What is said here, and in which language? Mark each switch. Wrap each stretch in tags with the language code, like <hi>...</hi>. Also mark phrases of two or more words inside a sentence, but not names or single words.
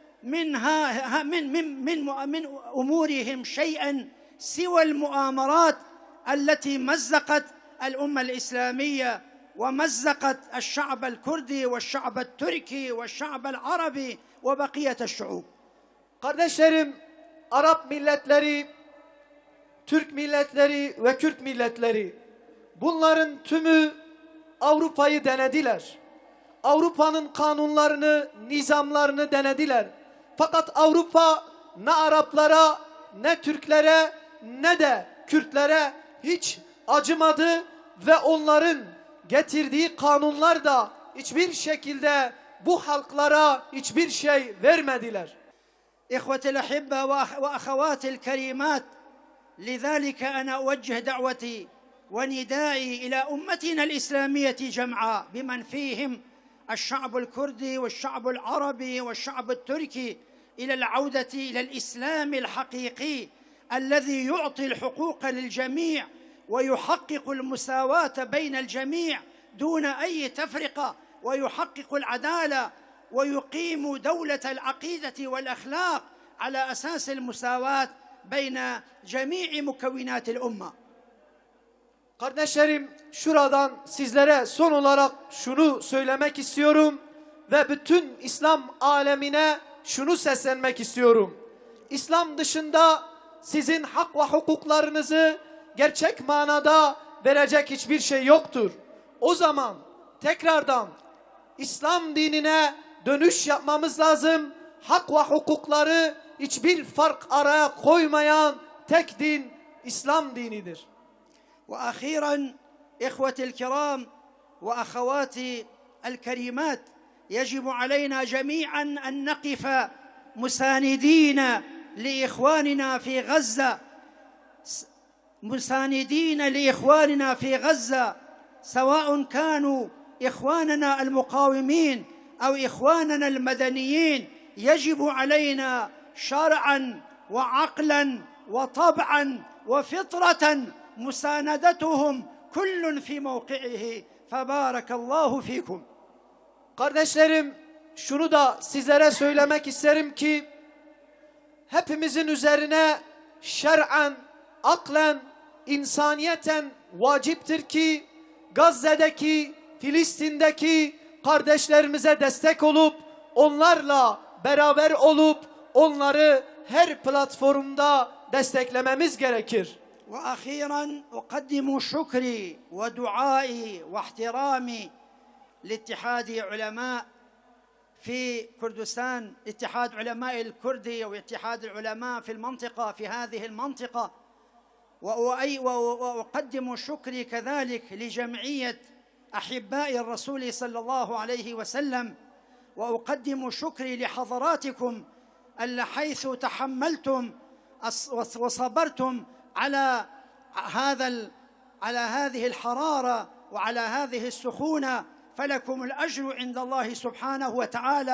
<ar>من أمورهم شيئا سوى المؤامرات التي مزقت الأمة الإسلامية ومزقت الشعب الكردي والشعب التركي والشعب العربي وبقية الشعوب.</ar> <tr>Kardeşlerim, Arap milletleri, Türk milletleri ve Kürt milletleri, bunların tümü Avrupa'yı denediler. Avrupa'nın kanunlarını, nizamlarını denediler. Fakat Avrupa ne Araplara, ne Türklere, ne de Kürtlere hiç acımadı ve onların getirdiği kanunlar da hiçbir şekilde bu halklara hiçbir şey vermediler.</tr> <ar>إخوتي الأحبة وأخواتي الكريمات، لذلك أنا أوجه دعوتي وندائي إلى أمتنا الإسلامية جمعاء بمن فيهم الشعب الكردي والشعب العربي والشعب التركي إلى العودة إلى الإسلام الحقيقي الذي يعطي الحقوق للجميع ويحقق المساواة بين الجميع دون أي تفرقة، ويحقق العدالة ويقيم دولة العقيدة والأخلاق على أساس المساواة بين جميع مكونات الأمة.</ar> <tr>Kardeşlerim, şuradan sizlere son olarak şunu söylemek istiyorum ve bütün İslam alemine şunu seslenmek istiyorum. İslam dışında sizin hak ve hukuklarınızı gerçek manada verecek hiçbir şey yoktur. O zaman tekrardan İslam dinine dönüş yapmamız lazım. Hak ve hukukları hiçbir fark araya koymayan tek din İslam dinidir.</tr> <ar>وأخيرا إخوتي الكرام وأخواتي الكريمات، يجب علينا جميعا أن نقف مساندين لإخواننا في غزة، مساندين لإخواننا في غزة، سواء كانوا إخواننا المقاومين أو إخواننا المدنيين. يجب علينا شرعا وعقلا وطبعا وفطرة مساندتهم كل في موقعه. فبارك الله فيكم.</ar> <tr>Kardeşlerim, şunu da sizlere söylemek isterim ki hepimizin üzerine şer'en, aklen, insaniyeten vaciptir ki Gazze'deki, Filistin'deki kardeşlerimize destek olup onlarla beraber olup onları her platformda desteklememiz gerekir.</tr> <ar>وأخيرا أقدم شكري ودعائي واحترامي لاتحاد علماء في كردستان، اتحاد علماء الكردي واتحاد العلماء في المنطقة، في هذه المنطقة. وأقدم شكري كذلك لجمعية أحباء الرسول صلى الله عليه وسلم، وأقدم شكري لحضراتكم حيث تحملتم وصبرتم على هذه الحرارة وعلى هذه السخونة، فلكم الأجر عند الله سبحانه وتعالى.</ar>